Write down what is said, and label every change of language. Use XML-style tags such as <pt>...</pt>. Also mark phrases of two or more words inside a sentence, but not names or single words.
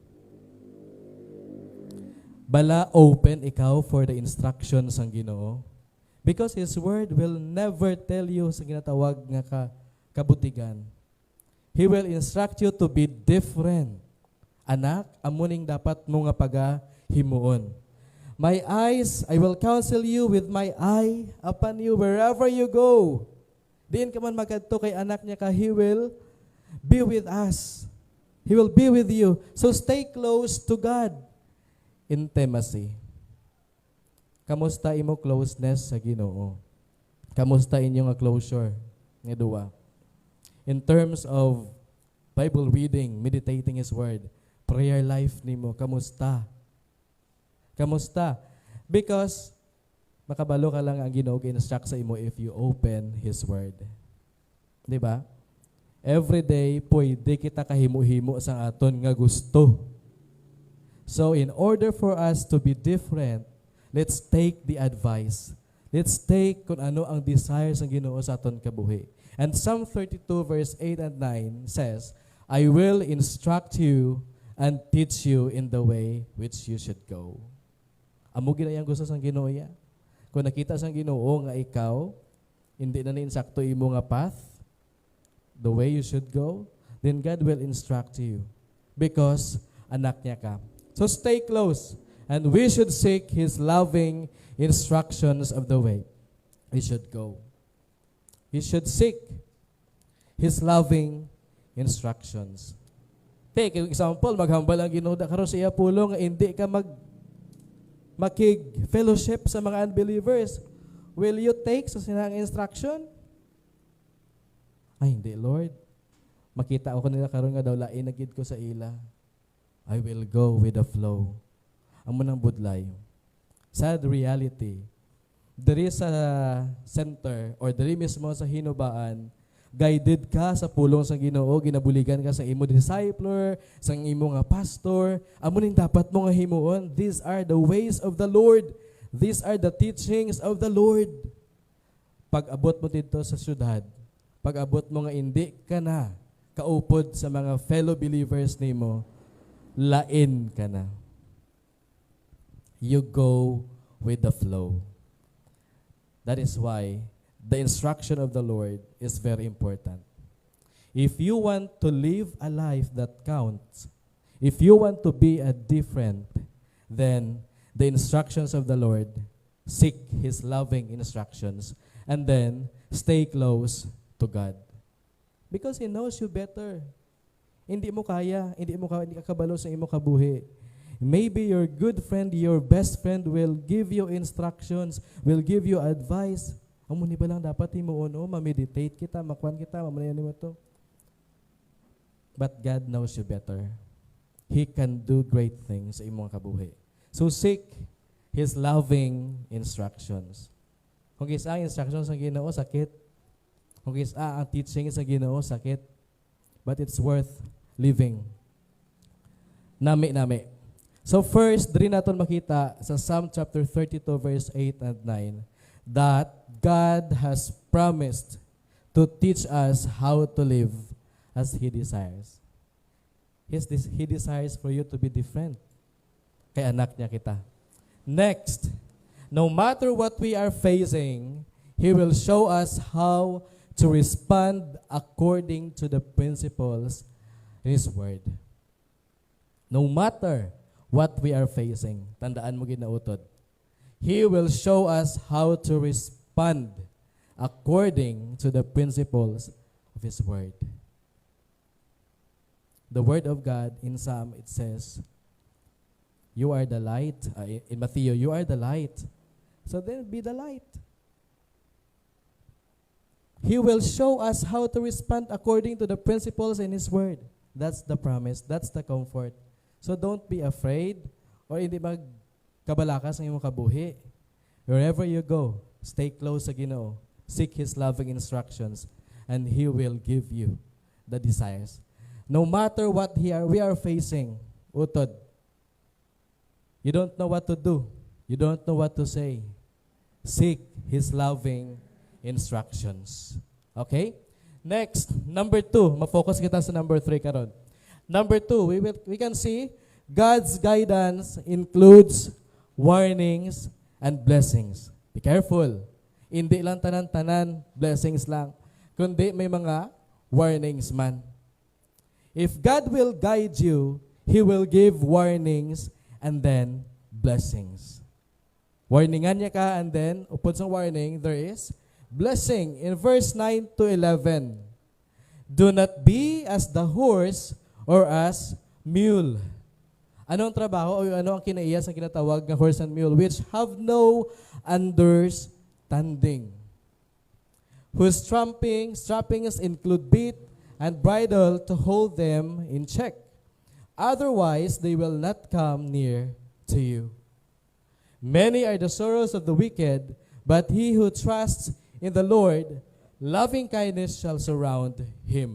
<hil>Bala open ikaw</hil> <en>for the instructions</en> <hil>ng Ginoo?</hil> <en>Because His Word will never tell you</en> <hil>sa ginatawag nga kabutigan.</hil> <en>He will instruct you to be different.</en> <hil>Anak, amuning dapat mo nga pagahimuon.</hil> <en>My eyes, I will counsel you with my eye upon you wherever you go.</en> <hil>Diin ka man magkadto kay anak niya ka,</hil> <en>He will be with us. He will be with you. So stay close to God. Intimacy.</en> <hil>Kamusta imo closeness sa Ginoo? Kamusta inyo nga closure nga duwa?</hil> <en>In terms of Bible reading, meditating His Word, prayer life</en> <hil>nimo, kamusta? Kamusta? Because makabalo ka lang ang Ginoo gi-instruct sa imo</hil> <en>if you open His Word.</en> <hil>Di ba?</hil> <en>Every day,</en> <hil>pwede kita kahimo-himo sa aton nga gusto.</hil> <en>So, in order for us to be different, let's take the advice. Let's take</en> <tl>kung ano ang</tl> <hil>desires ng Ginoo sa aton kabuhi.</hil> <en>And Psalm 32 verse 8 and 9 says, I will instruct you and teach you in the way which you should go.</en> <hil>Amo ginayang gusto sang Ginoo ya. Kung nakita sang Ginoo nga ikaw, hindi na insakto imo nga path,</hil> <en>the way you should go, then God will instruct you because</en> <hil>anak niya ka.</hil> <en>So stay close, and we should seek His loving instructions of the way we should go. We should seek His loving instructions. Take example,</en> <hil>maghambal ang Ginoo karon sa iya pulong, hindi ka makig fellowship sa mga unbelievers.</hil> <en>Will you take</en> <hil>sa sinang instruction? Ay, hindi,</hil> <en>Lord.</en> <hil>Makita ako nila karon nga daw lain na gid ko sa ila.</hil> <en>I will go with the flow.</en> <hil>Amo nang budlay.</hil> <en>Sad reality.</en> <hil>Diri sa center or diri mismo sa hinubaan, guided ka sa pulong sa Ginoo, ginabuligan ka sa imo discipler, sa imo nga pastor. Amo ning dapat mo nga himuon.</hil> <en>These are the ways of the Lord. These are the teachings of the Lord.</en> <hil>Pag-abot mo dito sa syudad, pag-abot mo nga hindi ka na kaupod sa mga</hil> <en>fellow believers</en> <hil>nimo, lain ka na.</hil> <en>You go with the flow. That is why the instruction of the Lord is very important. If you want to live a life that counts, if you want to be a different, then the instructions of the Lord, seek His loving instructions, and then stay close to God. Because He knows you better.</en> <hil>Hindi mo kaya, hindi ka kabalo sa imo kabuhi.</hil> <en>Maybe your good friend, your best friend will give you instructions, will give you advice.</en> <hil>Amo ni ba lang dapat himuon, ma-meditate kita, makwan kita, mamanayan mo to.</hil> <en>But God knows you better. He can do great things</en> <hil>sa imong kabuhi.</hil> <en>So seek His loving instructions.</en> <hil>Kung kisa ang instructions sa Ginoo, sakit. Kung kisa ang teaching sa Ginoo, sakit.</hil> <en>But it's worth living. Nami. So first,</en> <hil>diri naton makita sa</hil> <en>Psalm chapter 32 verse 8 and 9 that God has promised to teach us how to live as He desires. He desires for you to be different.</en> <hil>Kay anak niya kita.</hil> <en>Next, no matter what we are facing, He will show us how to respond according to the principles in His Word. No matter what we are facing,</en> <hil>tandaan mo ginautod,</hil> <en>He will show us how to respond according to the principles of His Word. the Word of God in Psalm, it says, you are the light. In Matthew, you are the light. So then be the light. He will show us how to respond according to the principles in His Word. That's the promise. That's the comfort. So don't be afraid or</en> <hil>hindi magkabalakas ng iyong kabuhi.</hil> <en>Wherever you go, stay close</en> <hil>sa Ginoo.</hil> <en>Seek His loving instructions and He will give you the desires. No matter what we are facing,</en> <hil>utod,</hil> <en>you don't know what to do. You don't know what to say. Seek His loving instructions. Okay? Next, number 2.</en> <hil>Ma-focus kita sa number 3 karon.</hil> <en>Number 2, we can see God's guidance includes warnings and blessings. Be careful.</en> <hil>Hindi lang tanan-tanan blessings lang, kundi may mga warnings man.</hil> <en>If God will guide you, He will give warnings and then blessings.</en> <hil>Warningan niya ka</hil> <en>and then,</en> <hil>upod sa warning,</hil> <en>there is blessing. In verse 9 to 11, do not be as the horse or as mule.</en> <tl>Anong trabaho o ano ang kinaiyas ang kinatawag ng</tl> <en>horse and mule, which have no understanding, whose strappings include bit and bridle to hold them in check. Otherwise, they will not come near to you. Many are the sorrows of the wicked, but he who trusts in the Lord, loving kindness shall surround him.</en>